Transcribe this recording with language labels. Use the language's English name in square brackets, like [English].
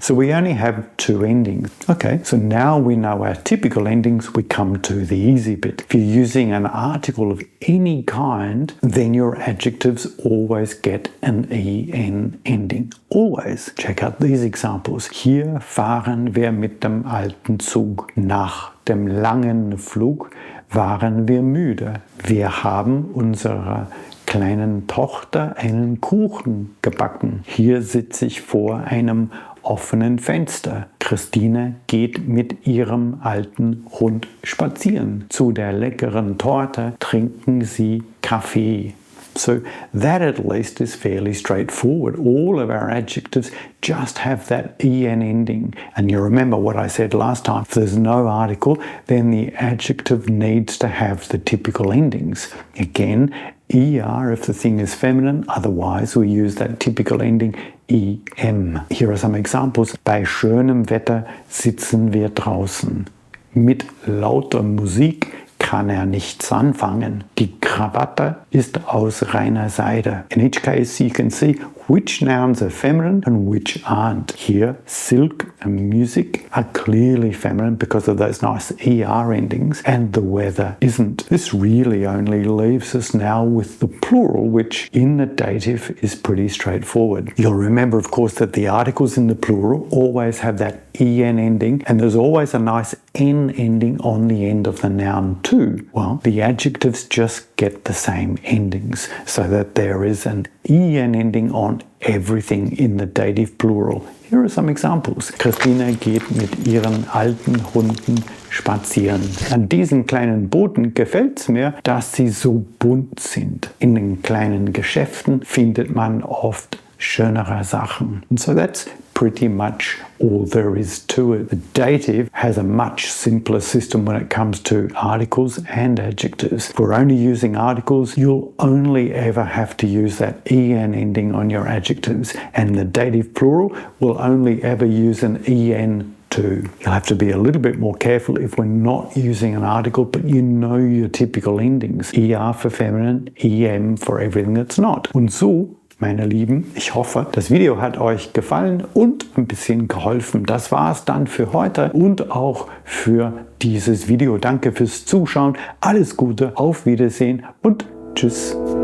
[English] So we only have two endings. Okay, so now we know our typical endings, we come to the easy bit. If you're using an article of any kind, then your adjectives always get an EN ending. Always. Check out these examples. [German] Hier fahren wir mit dem alten Zug. Nach dem langen Flug waren wir müde. Wir haben unsere kleinen Tochter einen Kuchen gebacken. Hier sitze ich vor einem offenen Fenster. Christine geht mit ihrem alten Hund spazieren. Zu der leckeren Torte trinken sie Kaffee. [English] So that at least is fairly straightforward. All of our adjectives just have that en ending. And you remember what I said last time. If there's no article, then the adjective needs to have the typical endings. Again, er if the thing is feminine, otherwise we use that typical ending em. Here are some examples. [German] Bei schönem Wetter sitzen wir draußen. Mit lauter Musik kann nichts anfangen. Die Krawatte ist aus reiner Seide. [English] In each case you can see which nouns are feminine and which aren't. Here, silk and music are clearly feminine because of those nice er endings, and the weather isn't. This really only leaves us now with the plural, which in the dative is pretty straightforward. You'll remember, of course, that the articles in the plural always have that en ending, and there's always a nice n ending on the end of the noun too. Well, the adjectives just get the same endings, so that there is an en ending on everything in the dative plural. Here are some examples. [German] Christina geht mit ihren alten Hunden spazieren. An diesen kleinen Booten gefällt es mir, dass sie so bunt sind. In den kleinen Geschäften findet man oft schönere Sachen. [English] And so that's pretty much all there is to it. The dative has a much simpler system when it comes to articles and adjectives. If we're only using articles, you'll only ever have to use that en ending on your adjectives, and the dative plural will only ever use an en too. You'll have to be a little bit more careful if we're not using an article, but you know your typical endings. Er for feminine, em for everything that's not. [German] Und so, meine Lieben, ich hoffe, das Video hat euch gefallen und ein bisschen geholfen. Das war es dann für heute und auch für dieses Video. Danke fürs Zuschauen, alles Gute, auf Wiedersehen und tschüss.